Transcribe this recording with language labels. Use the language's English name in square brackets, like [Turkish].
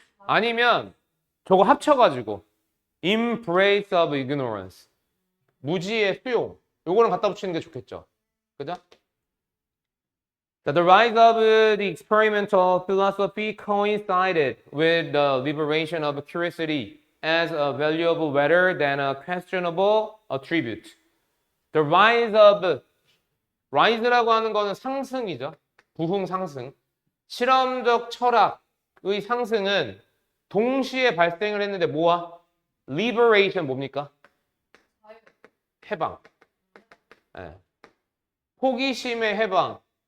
[Korean] 아니면 저거 합쳐가지고 [English] embrace of ignorance. [Korean] 무지의 수용. 요거랑 갖다 붙이는 게 좋겠죠. 그죠? [English] The rise of the experimental philosophy coincided with the liberation of curiosity as a valuable rather than a questionable attribute. The rise of, [Korean] rise라고 하는 거는 상승이죠. 부흥 상승. 실험적 철학의 상승은 동시에 발생을 했는데 뭐와? Liberation 뭡니까? 해방. 네. 호기심의 해방.